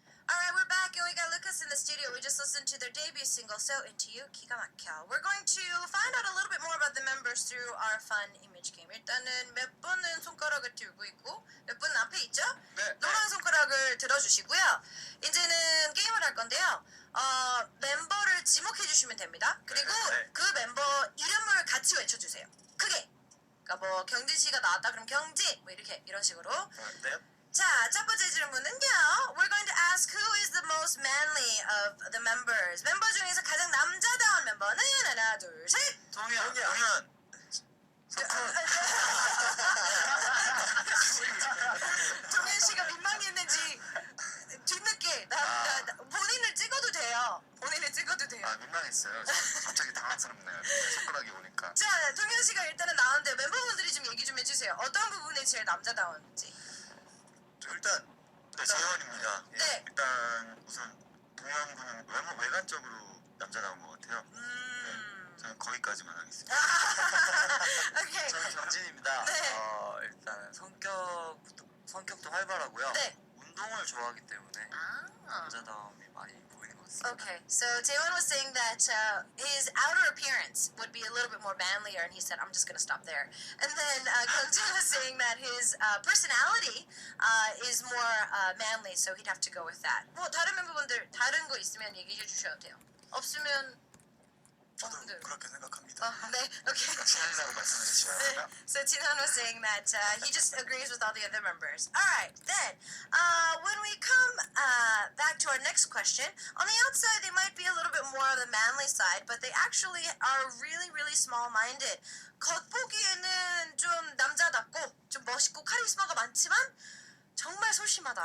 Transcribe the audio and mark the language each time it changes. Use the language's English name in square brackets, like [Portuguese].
[English] Alright, we're back and we got Lucas in the studio. We just listened to their debut single, So Into You, 기가 막혀. We're going to find out a little bit more about the members through our fun image game. [Korean] 일단은 몇 분은 손가락을 들고 있고 몇 분은 앞에 있죠? 네. 노란 손가락을 들어주시고요. 이제는 게임을 할 건데요. 멤버를 지목해 주시면 됩니다. 그리고 네. 그 멤버 이름을 같이 외쳐주세요. 크게. 그러니까 뭐 경진 씨가 나왔다 그럼 경진 뭐 이렇게 이런 식으로. 네. 자, 첫 번째 질문은요. [English] We're going to ask who is the most manly of the members. [Korean] 멤버 중에서 가장 남자다운 멤버는 하나, 둘, 셋. 동현. 동현 씨가 민망했는지 뒤늦게 본인을 찍어도 돼요. 본인을 찍어도 돼요. 아 민망했어요. 갑자기 당황스럽네요. 손가락이 오니까. 자, 동현 씨가 일단은 나왔는데 멤버분들이 좀 얘기 좀 해주세요. 어떤 부분이 제일 남자다운지. 일단 재현입니다. 네. 일단 우선 동현 군은 외관적으로 남자다운 것 같아요. 저는 거기까지만 하겠습니다. 오케이. 저는 경진입니다. 네. 일단 성격도 활발하고요. 네. 운동을 좋아하기 때문에 아. 남자다움이 많이 보이는 것 같습니다. [English] Okay, so Taewon was saying that his outer appearance would be a little bit more manlier, and he said, "I'm just going to stop there." And then Kyungjin was saying that his personality is more manly, so he'd have to go with that. [Korean] 뭐 다른 멤버분들 다른 거 있으면 얘기해 주셔도 돼요. 없으면 저도 네. 그렇게 생각합니다. 네, okay. 친하다고 말씀해 주시면 [English] So Tinan was saying that he just agrees with all the other members. All right, then when we come back to our next question, on the outside they might be a little bit more on the manly side, but they actually are really, really small-minded. [Korean] 겉보기에는 좀 남자답고 좀 멋있고 카리스마가 많지만 정말 소심하다.